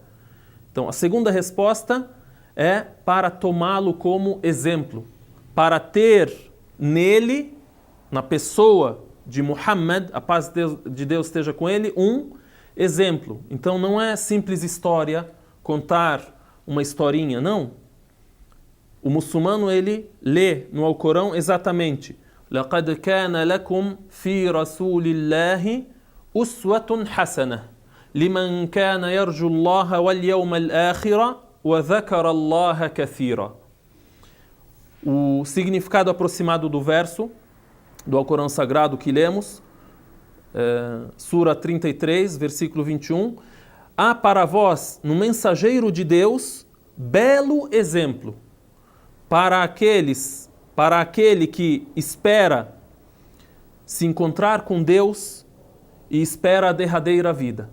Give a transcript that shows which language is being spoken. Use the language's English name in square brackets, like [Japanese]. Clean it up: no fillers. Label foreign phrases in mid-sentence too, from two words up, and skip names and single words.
[Portuguese] Então, a segunda resposta é para tomá-lo como exemplo, para ter nele, na pessoa de Muhammad, a paz de Deus esteja com ele, um exemplo. Então não é simples história, contar uma historinha, não. O muçulmano, ele lê no Alcorão exatamente: [Arabic] لَقَدْ كَانَ لَكُمْ فِي رَسُولِ اللَّهِ أُسْوَةٌ حَسَنَةٌ لِمَنْ كَانَ يَرْجُو اللَّهَ وَالْيَوْمَ الْآخِرَ وَذَكَرَ اللَّهَ كَثِيرًا. [Portuguese] O significado aproximado do verso do Alcorão Sagrado que lemos, Sura 33, versículo 21, há para vós, no mensageiro de Deus, belo exemplo para aquele que espera se encontrar com Deus e espera a derradeira vida.